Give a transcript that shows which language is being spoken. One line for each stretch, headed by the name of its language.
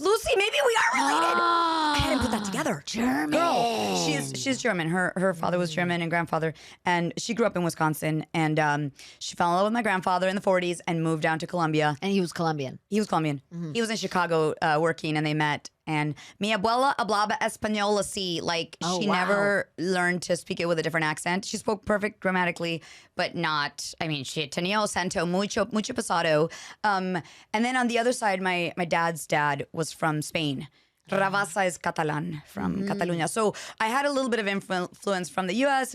English: Lucy, maybe we are related. I hadn't put that together. German. Girl, she's German. Her father was German and grandfather, and she grew up in Wisconsin. And she fell in love with my grandfather in the 40s and moved down to Colombia. And he was Colombian. He was Colombian. He was in Chicago working, and they met.
Spanish: And mi abuela hablaba español así.
English: Like, she never learned to speak it with a different accent. She spoke perfect grammatically, but not, I mean, she
Spanish: tenía acento mucho pasado.
English: And then on the other side, my dad's dad was from Spain. Ravassa is Catalan from Catalunya. So I had a little bit of influence from the U.S.